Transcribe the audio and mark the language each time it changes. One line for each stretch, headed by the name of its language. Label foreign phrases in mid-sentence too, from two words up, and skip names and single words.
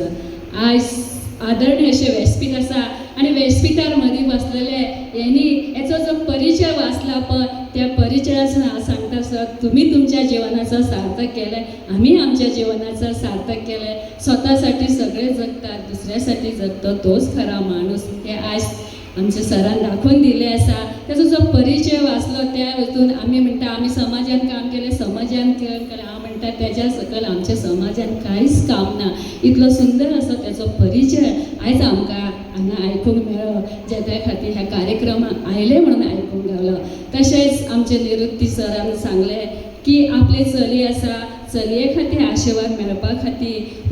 Marathi: आज आदरणीय असे व्यासपीठ आसा आणि व्यासपीठार मदीं बसलेले यांनी याचा जो परिचय वाचला पण त्या परिचयाचं सांगता सर तुम्ही तुमच्या जीवनाचं सार्थक केलंय, आम्ही आमच्या जीवनाचं सार्थक केलंय. स्वतःसाठी सगळे जगतात, दुसऱ्यासाठी जगतो तोच खरा माणूस हे आज आमच्या सरान दाखवून दिले असा.
Konkani: त्याचा जो परिचय वाचलो त्या वस्तून आम्ही म्हणटा आम्ही समाजान काम केले, समाजान केलं हांव म्हणटा त्याच्या सकल आमच्या समाजान कांयच काम ना. इतलो सुंदर असो त्याचो परिचय आयज आमकां हांगा आयकूंक मेळ्ळो, जे त्या खातीर ह्या कार्यक्रमाक आयले म्हणून आयकूंक गावलो. तशेंच आमचे निवृत्ती सरान सांगले की आपले चली आसा, चलये खातीर आशिर्वाद मेळपा खातीर.